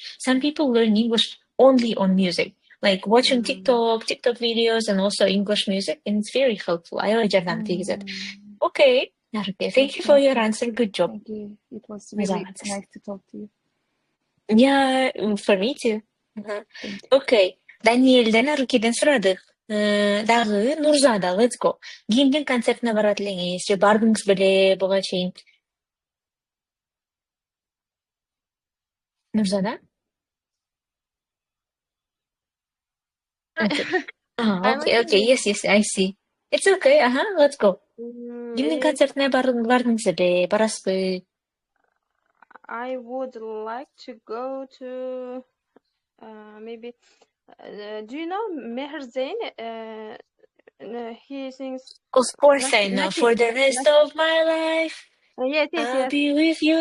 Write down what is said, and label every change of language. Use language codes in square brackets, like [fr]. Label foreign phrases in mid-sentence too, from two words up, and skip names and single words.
[en] Some people learn English only on music, like watching TikTok videos, and also English music, and it's very helpful. I like that. Okay, Naruke, thank you for your answer. Good job. Thank you. It was really nice to talk to you. Yeah, for me too. [ky] Okay, Daniel'den Naruke'den сұрадық. Дағы Нурзада, [en] let's go. [ky] Кимдин концертине барат элеңиз, же бардыңыз беле буга чейин? Нурзада? [en] Okay, yes, I see. It's okay, let's go. [ky] Кимдин концертине бардыңыз беле, барасызбы? [en] I would like to go to maybe. Do you know Meher Zain? He sings. Of course, I know. For the rest of my life, yes. I'll be with you.